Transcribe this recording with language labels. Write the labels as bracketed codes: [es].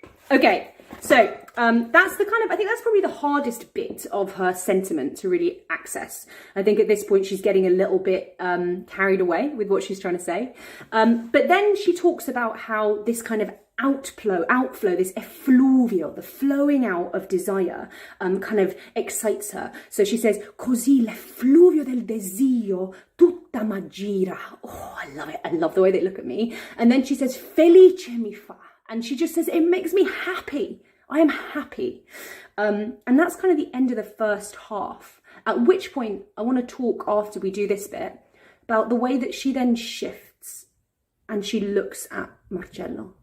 [en] Okay, so that's the kind of, I think that's probably the hardest bit of her sentiment to really access. I think at this point she's getting a little bit carried away with what she's trying to say. But then she talks about how this kind of outflow, this effluvio, the flowing out of desire, kind of excites her. So she says, [it] così l'effluvio del desio tutta m'aggira. [en] Oh, I love it. I love the way they look at me. And then she says, [it] felice mi fa. [en] And she just says, it makes me happy. I am happy. And that's kind of the end of the first half. At which point I want to talk after we do this bit about the way that she then shifts and she looks at Marcello.